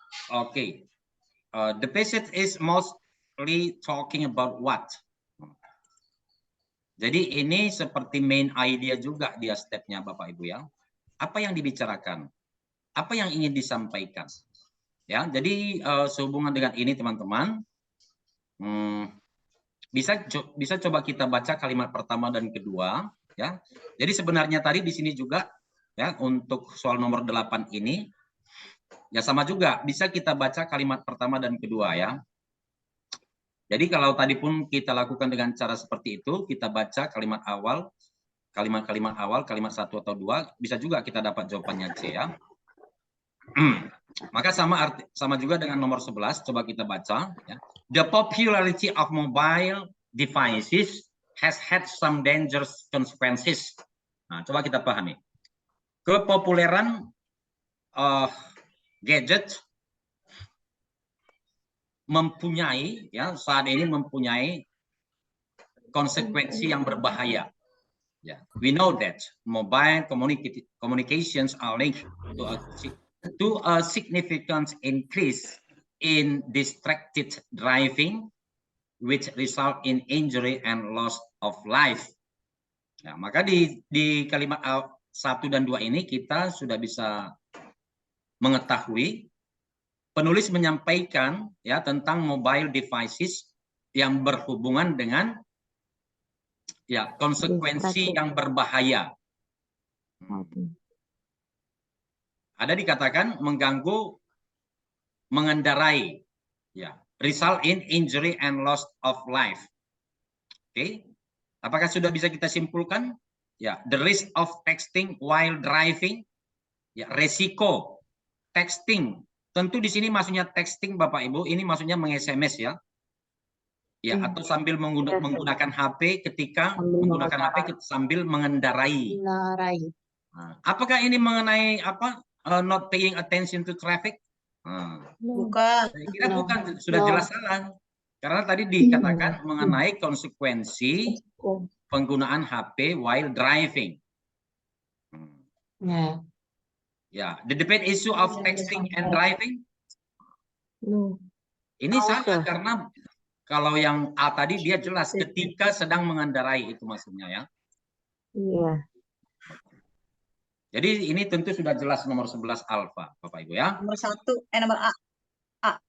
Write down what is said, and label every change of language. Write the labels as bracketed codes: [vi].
[en] Oke, the passage is mostly talking about what? [id] Jadi ini seperti main idea juga dia stepnya Bapak Ibu ya. Apa yang dibicarakan? Apa yang ingin disampaikan? Ya, jadi sehubungan dengan ini teman-teman, bisa coba kita baca kalimat pertama dan kedua. Ya, jadi sebenarnya tadi di sini juga ya untuk soal nomor 8 ini ya sama juga bisa kita baca kalimat pertama dan kedua ya. Jadi kalau tadi pun kita lakukan dengan cara seperti itu, kita baca kalimat awal, kalimat-kalimat awal, kalimat 1 atau 2, bisa juga kita dapat jawabannya C ya. Maka sama juga dengan nomor 11, coba kita baca ya. [en] The popularity of mobile devices has had some dangerous consequences. [id] Nah, coba kita pahami. Kepopuleran gadget mempunyai ya saat ini mempunyai konsekuensi yang berbahaya. [en] Ya, we know that mobile communications are linked to a significant increase in distracted driving, which result in injury and loss of life. [id] Ya, maka di kalimat 1 dan 2 ini kita sudah bisa mengetahui penulis menyampaikan ya tentang mobile devices yang berhubungan dengan ya konsekuensi yang berbahaya. Ada dikatakan mengganggu mengendarai ya, result in injury and loss of life. Oke. Apakah sudah bisa kita simpulkan? [en] Ya, the risk of texting while driving. [id] Ya, resiko texting. Tentu di sini maksudnya texting Bapak Ibu, ini maksudnya meng-SMS ya. Ya, atau sambil menggunakan HP ketika menggunakan HP sambil mengendarai. Nah, apakah ini mengenai apa? [en] Not paying attention to traffic? [id] Bukan. Saya kira bukan, sudah jelas salah. Karena tadi dikatakan mengenai konsekuensi penggunaan HP while driving. [en] Ya, the debate issue of texting and driving. [id] Ini salah karena kalau yang A tadi dia jelas ketika sedang mengendarai itu maksudnya ya. Iya. Jadi ini tentu sudah jelas nomor 11 alfa, Bapak Ibu ya. Nomor 1, nomor A.